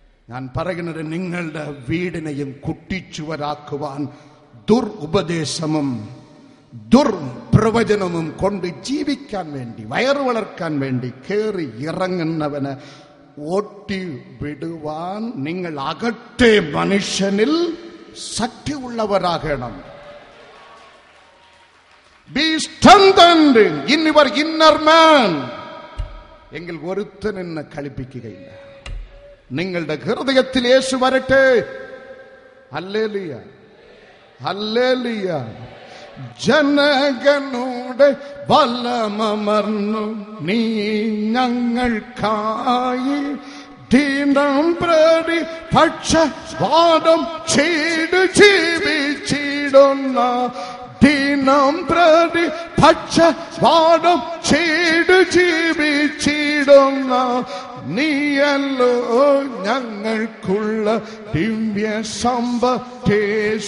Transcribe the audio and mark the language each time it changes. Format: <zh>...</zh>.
<ml>ഞാൻ പറയുന്നത്, നിങ്ങളുടെ വീടിനെയും കുട്ടിച്ചുവരാക്കുവാൻ ദുർഉപദേശവും ദുർപ്രവചനവും കൊണ്ട് ജീവിക്കാൻ വേണ്ടി, വയറു വളർക്കാൻ വേണ്ടി കയറി ഇറങ്ങുന്നവന് ഓട്ടി വിടുവാൻ നിങ്ങൾ അകത്തെ മനുഷ്യനിൽ ശക്തിയുള്ളവരാകണം.</ml> <en>Be strengthened in your inner man.</en> <ml>എങ്കിൽ ഒരുത്തൻ എന്നെ കളിപ്പിക്കുകയില്ല. നിങ്ങളുടെ ഹൃദയത്തിൽ യേശു വരട്ടെ. Hallelujah, hallelujah. ജനകനോട് ബലമർന്നു നീ ഞങ്ങൾക്കായി ദീനം പ്രതി പക്ഷവാദം ചെയ്ത് ജീവിച്ചിടുന്ന, ദീനം പ്രതി പക്ഷവാദം ചെയ്ത് ജീവിച്ചിടുന്ന നീയല്ലോ ഞങ്ങൾക്കുള്ള ദിവ്യ സമ്പത്തേശുവേ.</ml>